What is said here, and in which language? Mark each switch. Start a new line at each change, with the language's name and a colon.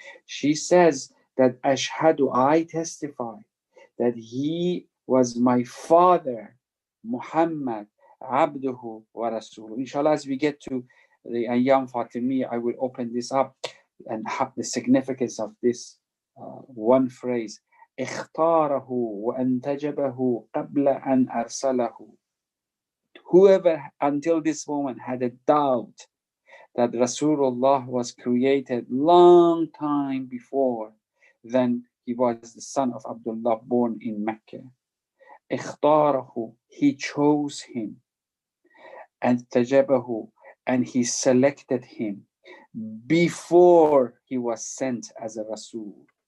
English: She says that Ashhadu, I testify that he was my father, Muhammad, Abduhu wa Rasuluhu. Inshallah, as we get to the Ayyam Fatimiyya, I will open this up and have the significance of this one phrase.
Arabic: اختاره وانتجبه قبل أن أرسله.
English: Whoever until this moment had a doubt that Rasulullah was created long time before, then he was the son of Abdullah born in Mecca. اختاره, he chose him. And tajabahu, and he selected him before he was sent as a Rasul.